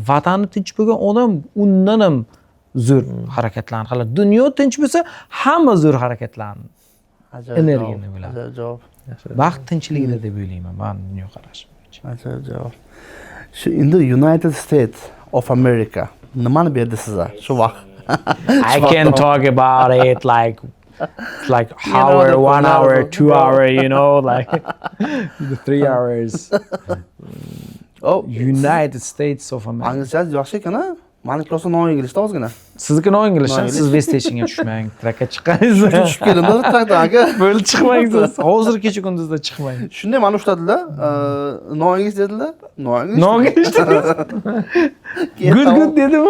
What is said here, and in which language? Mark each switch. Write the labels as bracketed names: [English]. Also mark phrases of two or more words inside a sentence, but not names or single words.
[Uzbek] Vatani tinch bo'lgan odam undan ham zo'r harakatlarni qiladi. Dunyo tinch bo'lsa, hamma zo'r harakatlarni, energiyani bo'ladi. Ajoyib javob. Baxt tinchlikda deb o'ylayman men dunyoqarashim bo'yicha. Ajoyib javob. Shu endi United States of America nimani berdi sizga shu vaqt? [English] I can talk about it like hour, 1 hour, 2 hour, like the 3 hours. Oh, United States of America. [Uzbek] Anglichangiz yaxshi ekan-a? Meniki rosa non-inglishda ozgina. Sizniki non-inglish, siz West Stationga tushmang, trakka chiqasiz. Tushib keldim trakdan aka. Bo'lib chiqmang siz. Hozir kecha kunduzda chiqmang. Shunday meni ushladilar. Non-inglish dedilar. Non-inglish. Non-inglish. Good dedimi?